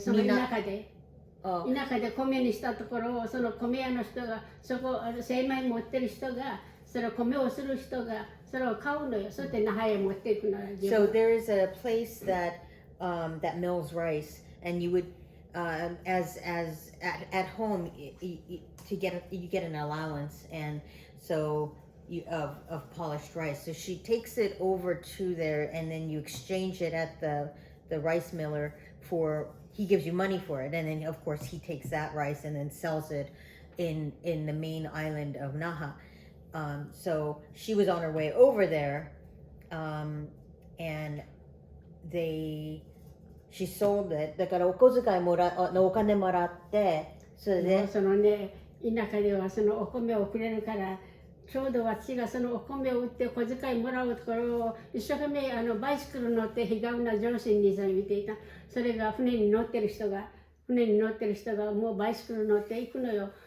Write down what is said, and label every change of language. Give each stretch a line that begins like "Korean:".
Japanese: その田舎で米にしたところをその米屋の人が精米持ってる人がそれを米をする人がそれを買うのよ。それで那覇へ持っていくのよ。
English: So there is a place that mills rice, and you would as at home you get an allowance, and so of polished rice. So she takes it over to there, and then you exchange it at the rice miller for. He gives you money for it, and then of course he takes that rice and then sells it in the main island of Naha. So she was on her way over there, and she sold it.
Japanese: だからお小遣いお金もらって、それでそのね、田舎ではそのお米をくれるから、ちょうど私がそのお米を売って小遣いもらうところを一生懸命バイシクル乗って日がうな上司に見ていた。それが船に乗ってる人がもうバイシクル乗って行くのよ。